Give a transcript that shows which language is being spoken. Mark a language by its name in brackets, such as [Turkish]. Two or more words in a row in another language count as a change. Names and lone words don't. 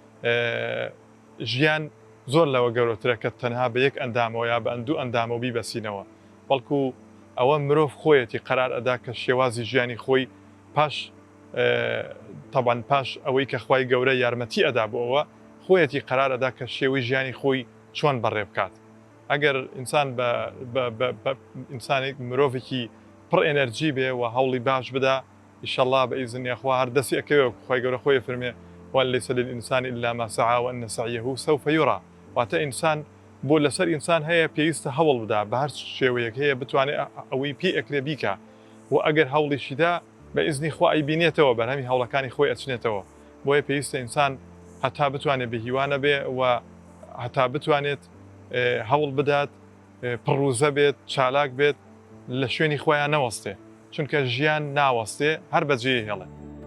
[Central Kurdish] ژیان زۆر لەوە گەورەترە کە تەنها بە یەک ئەندامەوە یا بە ئەندوو ئەندامە بیبەسینەوە بەڵکو ئەوە مرۆڤ خۆیەتی قەرار ئەدا کە شێوازی ژیانی خۆی پاش تەبان پاش ئەوەی کە خوای گەورە یارمەتی ئەدا بۆەوە خۆیەتی قەرار ئەدا کە شێوەی ژیانی خۆی چۆن بەڕێ بکات ئەگەر ئینسان ئینسانێک مرۆڤێکی پڕ ئێنەرجی بێ و هەوڵی باش بدا ئیشەڵڵا بە ئیزنی خوا هەر دەستی ئەکەوێ خوای گەورە خۆی فەرمێ [Arabic] وليس للإنسان إلا ما سعى وأن سعيه سوف [Central Kurdish] يرى واتە ئینسان بۆ لەسەر ئینسان هەیە پێویستە هەوڵ بدا بە هەر شێوەیەک هەیە بتوانێت ئەوەی پێ ئەکرێ بیکە و ئەگەر هەوڵیشیدا بە ئیزنی خوا ئەیبینێتەوە بەرهەمی هەوڵەکانی خۆی ئەچنێتەوە بۆیە پێویستە ئینسان هەتا بتوانێت بەهیوانە بێ و هەتا بتوانێت هەوڵ بدات پڕوزە بێت چالاک بێت لە شوێنی خۆیان نەوەستێ چونکە ژیان ناوەستێ هەر بەجێ هێڵێ